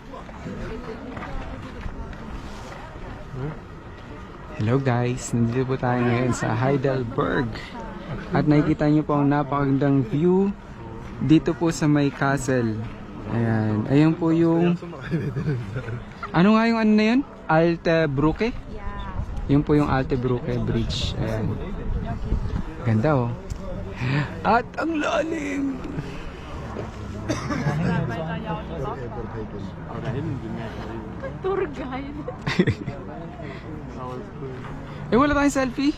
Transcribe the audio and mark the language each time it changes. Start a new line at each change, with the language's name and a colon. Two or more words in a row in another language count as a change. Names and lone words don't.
Filipino: Hello guys, nandito po tayo ngayon sa Heidelberg. At nakikita nyo po ang napakagandang view dito po sa may castle. Ayan, ayan po yung... Ano nga yung ano na yun? Alte Brücke? yeah. Yun po yung Alte Brücke Bridge. Ayan. Ganda oh. At ang lalim!
English: Tour guide.
Filipino: Wala tayong selfie?